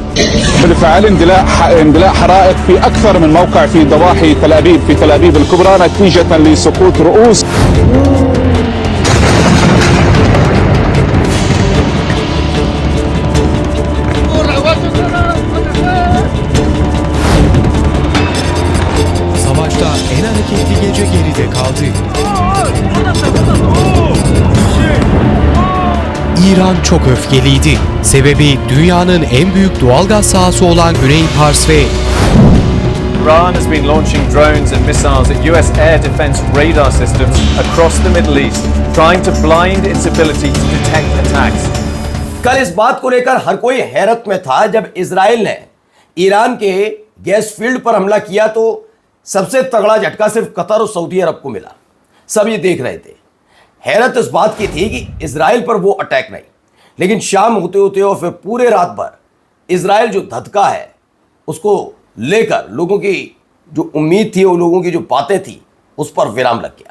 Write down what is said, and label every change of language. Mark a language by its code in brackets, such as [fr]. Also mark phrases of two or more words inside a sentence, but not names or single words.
[ar] بالفعل اندلاع حرائق في أكثر من موقع في ضواحي تل أبيب في تل أبيب الكبرى نتيجة لسقوط رؤوس. [tr] Savaşta en hareketli gece geride kaldı. İran çok öfkeliydi. Sebebi dünyanın en büyük doğalgaz sahası olan Güney Pars ve [en] Iran has been launching drones and missiles at US air defense radar systems across the Middle East, trying to blind its ability to detect attacks. [hi] कल इस बात को लेकर हर कोई हैरत में था जब इजराइल ने ईरान के [en] gas field [hi] पर हमला किया तो सबसे तगड़ा झटका सिर्फ कतर और सऊदी अरब को मिला। सब ये देख रहे थे। हैरत इस बात की थी कि इजराइल पर वो अटैक नहीं, लेकिन शाम होते होते और फिर पूरे रात भर इजराइल जो धधका है उसको लेकर लोगों की जो उम्मीद थी और लोगों की जो बातें थी उस पर विराम लग गया।